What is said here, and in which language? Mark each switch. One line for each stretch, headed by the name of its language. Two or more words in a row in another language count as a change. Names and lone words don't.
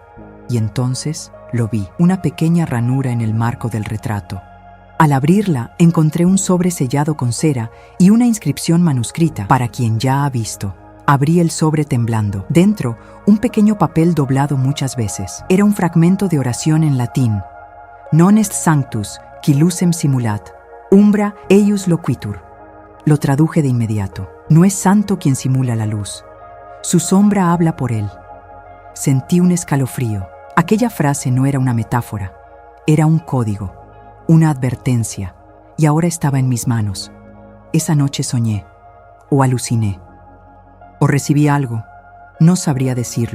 Spanish: Y entonces lo vi, una pequeña ranura en el marco del retrato. Al abrirla, encontré un sobre sellado con cera y una inscripción manuscrita: para quien ya ha visto. Abrí el sobre temblando. Dentro, un pequeño papel doblado muchas veces. Era un fragmento de oración en latín.
Latin: Non est sanctus, qui lucem simulat, umbra eius loquitur.
Spanish: Lo traduje de inmediato. No es santo quien simula la luz. Su sombra habla por él. Sentí un escalofrío. Aquella frase no era una metáfora. Era un código, una advertencia, y ahora estaba en mis manos. Esa noche soñé, o aluciné, o recibí algo, no sabría decirlo.